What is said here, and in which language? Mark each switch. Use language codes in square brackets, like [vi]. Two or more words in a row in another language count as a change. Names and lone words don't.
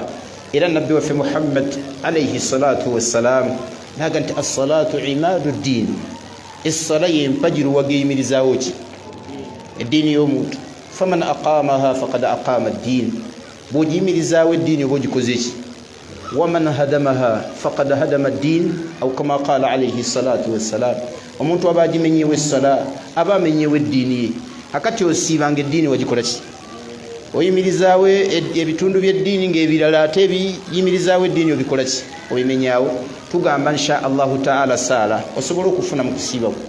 [lg] Era nabbi waffe Muhammad [ar] عليه الصلاة والسلام [lg] naga nti [ar] الصلاة عماد الدين, [lg] essala y'empagi luwageyimirizaawo ki? Eddiini y'omuntu. [ar] فمن أقامها فقد أقام الدين, [lg] bw'ogiyimirizaawo eddiini oba ogikoze ki? [ar] ومن هدمها فقد هدم الدين، أو كما قال عليه الصلاة والسلام, [lg] omuntu aba agimenyeewo essala aba amenyeewo eddiini ye. Akati osiibanga eddiini wagikola ki? Oyimirizaawo ebitundu by'eddiini ng'ebirala ate ebiyimirizaawo eddiini obikola ki? Obimenyaawo. Tugamba [ar] إن شاء الله تعالى [lg] saala osobola okufuna mu kusiiba kwo.